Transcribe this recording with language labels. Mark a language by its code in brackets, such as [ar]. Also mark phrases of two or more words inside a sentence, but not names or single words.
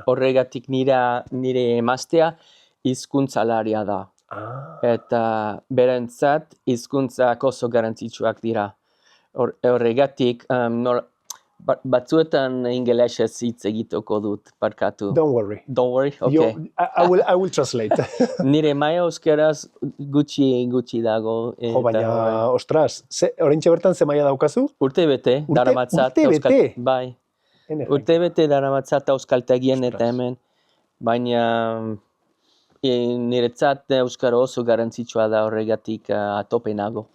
[eu] Horregatik nire emaztea hizkuntzalaria da. Eta berentzat hizkuntzak oso garrantzitsuak dira. Horregatik, batzuetan ingelesez hitz egiteko dut, barkatu. [en] Don't worry. Don't worry, okay. I will translate. [eu] Nire maila euskeraz gutxi dago. Baina, ostras, oraintxe bertan ze maila daukazu? Urtebete, daramatzat. Urtebete? Bai. Urtebete daramatzat euskaltegien eta hemen. Baina niretzat euskara oso garantzitsua da horregatik atope nago.